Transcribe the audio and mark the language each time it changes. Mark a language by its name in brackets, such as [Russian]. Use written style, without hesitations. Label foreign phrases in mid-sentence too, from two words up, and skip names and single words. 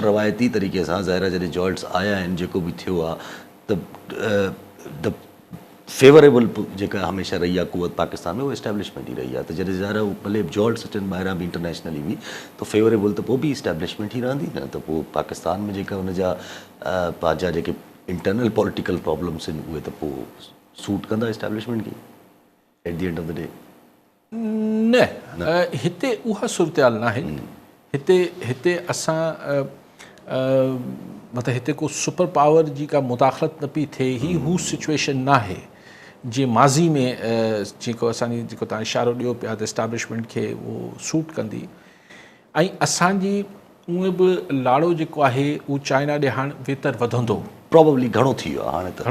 [Sindhi] रवायती तरीक़े सां ज़ाहिर जॾहिं जॉल्ट्स आया आहिनि जेको बि थियो आहे त फेवरेबल जेका हमेशह रही आहे कुवत पाकिस्तान में उहा इस्टेब्लिशमेंट ई रही आहे त जॾहिं ज़ाहिर भले जॉल्ट्स अचनि ॿाहिरां बि इंटरनेशनली बि त फेवरेबल त पोइ बि इस्टेब्लिशमेंट ई रहंदी न त पोइ पाकिस्तान में जेका हुनजा पंहिंजा जेके [English] internal political problems [Sindhi] आहिनि उहे त पोइ सूट कंदा इस्टेब्लिशमेंट खे [English] at the end of the day [Sindhi] न हिते उहा सूरत हाल न आहे हिते असां मतिलबु हिते को [English] super power [Sindhi] जी का मुदाख़लत न पई थिए ही हू सिचुएशन न आहे जीअं माज़ी में जेको असांजी जेको तव्हां इशारो ॾियो पिया त इस्टेब्लिशमेंट खे उहो सूट कंदी ऐं असांजी उहे बि लाड़ो जेको आहे उहो चाइना ॾे हाणे बहितर वधंदो प्रॉबली घणो थी वियो आहे हाणे त